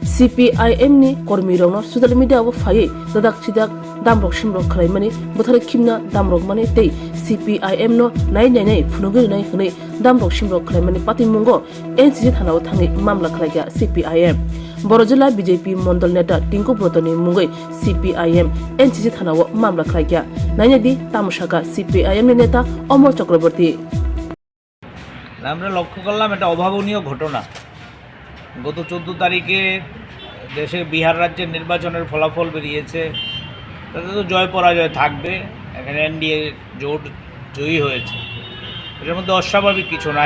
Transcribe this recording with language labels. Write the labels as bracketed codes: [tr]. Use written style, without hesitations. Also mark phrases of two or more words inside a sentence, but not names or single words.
[trp] CPIM ni kormi rongno [en] social media [trp] bo faye dadak chidak damrok shimrok khlai mani bothare khimna damrok mani tei CPIM no nai phunugir nai hnei damrok shimrok khlai mani patimungo NCC thanao thangi mamla khlaiga CPIM Borojela BJP Mondol Neta Tinku Brotoni Mungai CPIM NCC thanao mamla khlaiga nainadi tamushaka CPIM নেতা অমর চক্রবর্তী। [bn] আমরা লক্ষ্য করলাম এটা অভাবনীয় ঘটনা। গত 14 তারিখে দেশে বিহার রাজ্যের নির্বাচনের ফলাফল বেরিয়েছে, তাতে তো জয় পরাজয় থাকবে। এখানে এনডিএ জোট জয়ী হয়েছে, এটার মধ্যে অস্বাভাবিক কিছু নাই।